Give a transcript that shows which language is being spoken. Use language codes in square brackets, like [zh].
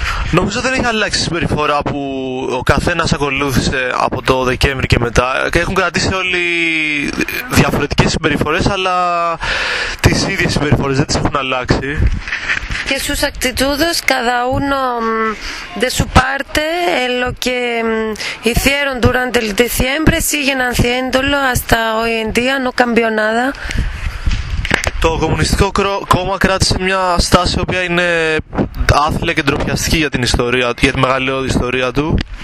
[el] Νομίζω δεν έχει αλλάξει η συμπεριφορά που ο καθένας ακολούθησε από το Δεκέμβρη και μετά, και έχουν κρατήσει όλοι διαφορετικές συμπεριφορές, αλλά τις ίδιες συμπεριφορές δεν τις έχουν αλλάξει. [es] Και sus actitudes, cada uno de su parte, lo que hicieron durante el diciembre, siguen haciéndolo hasta hoy en día, no cambió nada. [el] Το Κομμουνιστικό Κόμμα κράτησε μια στάση που είναι άθλια και ντροπιαστική για την ιστορία, για τη μεγαλειώδη ιστορία του.